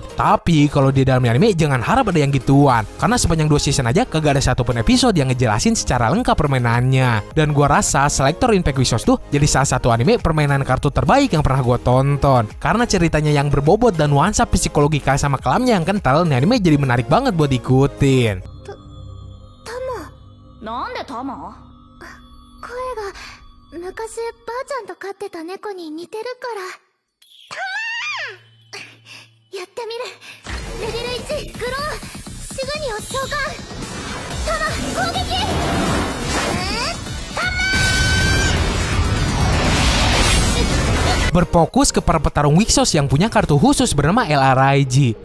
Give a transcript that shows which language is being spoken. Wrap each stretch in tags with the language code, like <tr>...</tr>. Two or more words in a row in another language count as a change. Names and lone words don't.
<id>Tapi kalau di dalam anime jangan harap ada yang gituan, karena sepanjang 2 season aja kagak ada satupun episode yang ngejelasin secara lengkap permainannya. Dan gua rasa Selector Impact Wixos tuh jadi salah satu anime permainan kartu terbaik yang pernah gua tonton. Karena ceritanya yang berbobot dan nuansa psikologika sama kelamnya yang kental, nih anime jadi menarik banget buat diikutin.</id> <ja>なんでタマ？声が昔ばあちゃんと飼ってた猫に似てるからタマーやってみる。レベル1グロー、すぐに召喚。タマ攻撃。タマ</ja> <id>Berfokus ke para petarung Wixos yang punya kartu khusus bernama LRIG.</id>